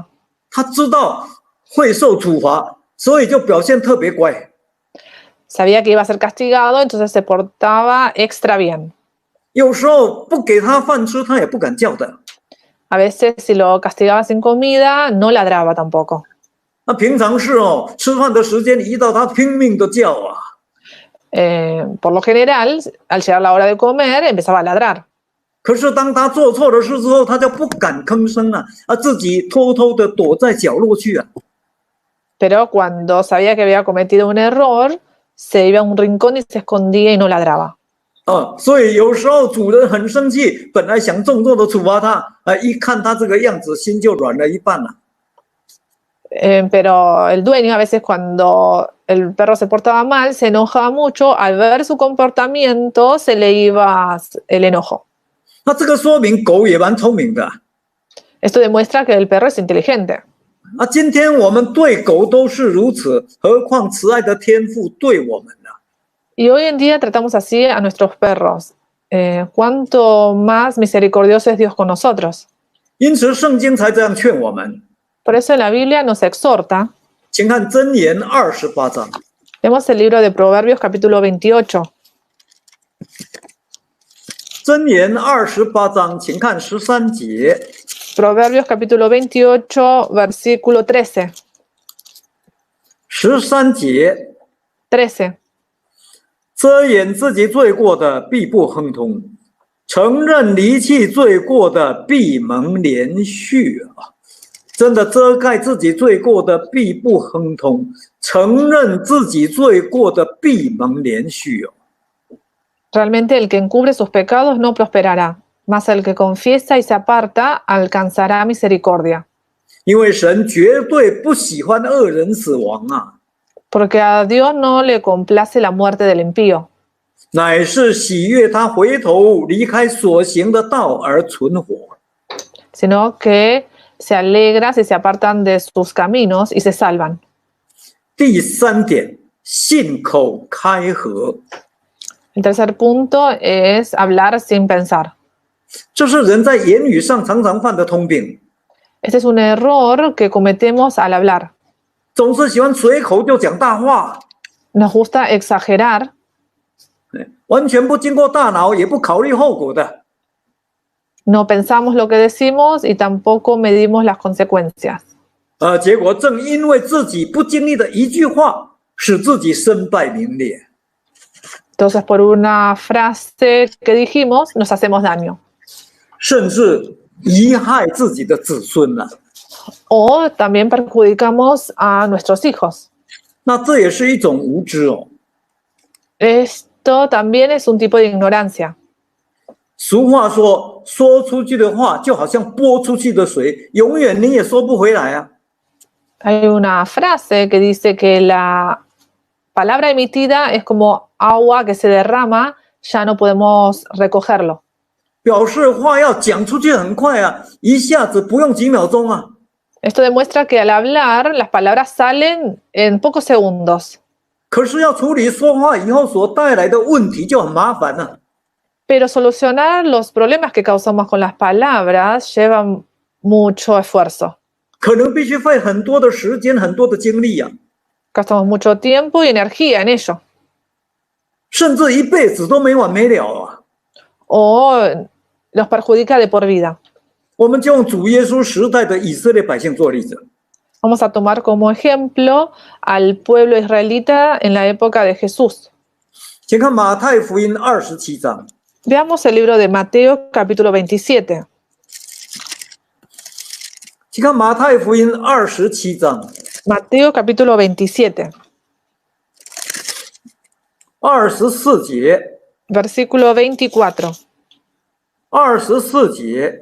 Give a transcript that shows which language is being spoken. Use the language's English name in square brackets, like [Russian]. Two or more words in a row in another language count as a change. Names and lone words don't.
[Chinese] 它知道会受处罚，所以就表现特别乖。 [Spanish] Sabía que iba a ser castigado, entonces se portaba extra bien. [Chinese] 有时候不给它饭吃，它也不敢叫的。 [Spanish] A veces si lo castigaba sin comida, no ladraba tampoco. [Chinese] 那平常是哦，吃饭的时间一到，它拼命的叫啊。 [Spanish] Por lo general, al llegar la hora de comer, empezaba a ladrar. [Chinese] 可是当他做错了事之后，他就不敢吭声了，自己偷偷的躲在角落去啊。 [Spanish] Pero cuando sabía que había cometido un error, se iba a un rincón y se escondía y no ladraba. [Chinese] 所以有时候主人很生气，本来想重重的处罚他，一看他这个样子，心就软了一半了。 [Spanish] Pero el dueño a veces cuando el perro se portaba mal, se enojaba mucho, al ver su comportamiento se le iba el enojo. [Chinese] 那这个说明狗也蛮聪明的啊。 [Spanish] Esto demuestra que el perro es inteligente. [Chinese] 今天我们对狗都是如此，何况慈爱的天父对我们呢？ [Spanish] Y hoy en día tratamos así a nuestros perros. ¿Cuánto más misericordioso es Dios con nosotros? [Chinese] 因此圣经才这样劝我们。 [Spanish] Por eso en la Biblia nos exhorta. [Chinese] 请看箴言28章。 [Spanish] Vemos el libro de Proverbios capítulo 28. [Chinese] 箴言28章，请看13节。 [Spanish] Proverbios capítulo 28, versículo 13. [Chinese] 13 节， [Spanish] 13. [Chinese] 遮掩自己罪过的必不亨通，承认离弃罪过的必蒙怜恤啊！真的遮盖自己罪过的必不亨通，承认自己罪过的必蒙怜恤哦。 [Spanish] Realmente el que encubre sus pecados no prosperará, mas el que confiesa y se aparta alcanzará misericordia. [Chinese] 因为神绝对不喜欢恶人死亡啊， [Spanish] Porque a Dios no le complace la muerte del impío, [Chinese] 乃是喜悦他回头离开所行的道而存活。 [Spanish] sino que se alegra si se apartan de sus caminos y se salvan. [Chinese] 第3点，信口开河， [Spanish] El tercer punto es hablar sin pensar. [Chinese] 这是人在言语上常常犯的通病， [Spanish] Este es un error que cometemos al hablar. [Chinese] 总是喜欢随口就讲大话， [Spanish] Nos gusta exagerar, [Chinese] 完全不经过大脑，也不考虑后果的。 [Spanish] no pensamos lo que decimos y tampoco medimos las consecuencias. [Chinese] 结果正因为自己不经意的一句话，使自己身败名裂。 [Spanish] Entonces, por una frase que dijimos, nos hacemos daño. [Chinese] 甚至贻害自己的子孙了、 [Spanish] O también perjudicamos a nuestros hijos. [Chinese] 那这也是一种无知哦。 [Spanish] Esto también es un tipo de ignorancia. [Chinese] 俗话说，说出去的话就好像泼出去的水，永远你也收不回来啊。 [Spanish] Hay una frase que dice que la palabra emitida es como agua que se derrama, ya no podemos recogerlo. [Chinese] 表示话要讲出去很快啊，一下子不用几秒钟啊。 [Spanish] Esto demuestra que al hablar las palabras salen en pocos segundos, [Chinese] 可是要处理说话以后所带来的问题就很麻烦了。 [Spanish] pero solucionar los problemas que causamos con las palabras lleva mucho esfuerzo. [Chinese] 可能必须费很多的时间、很多的精力啊， [Spanish] Gastamos mucho tiempo y energía en ello. [Chinese] 甚至一辈子都没完没了啊。 [Spanish] O los perjudica de por vida. [Chinese] 我们就用主耶稣时代的以色列百姓做例子。 [Spanish] Vamos a tomar como ejemplo al pueblo israelita en la época de Jesús. [Chinese] 请看马太福音27章， [Spanish] Veamos el libro de Mateo capítulo 27. [Chinese] 请看马太福音27章 [Spanish] Mateo capítulo 27, [Chinese] 24 节， [Spanish] versículo 24. [Chinese] 24节，